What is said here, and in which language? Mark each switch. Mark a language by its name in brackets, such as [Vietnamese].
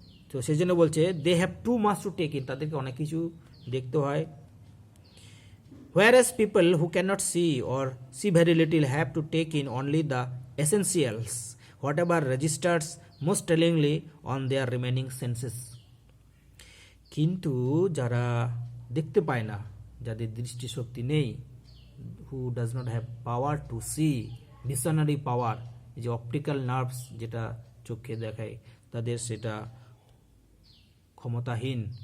[Bangla] তো সেই জন্য বলছে [English] they have too much to take in, [Bangla] তাদেরকে অনেক কিছু দেখতে হয়। [English] Whereas people who cannot see or see very little have to take in only the essentials, whatever registers most tellingly on their remaining senses. [Bangla] কিন্তু যারা দেখতে পায় না, যাদের দৃষ্টিশক্তি নেই, [English] who does not have power to see, visionary power, [Bangla] যে optical nerves যেটা চোখে দেখায়, তাদের সেটা ক্ষমতাহীন।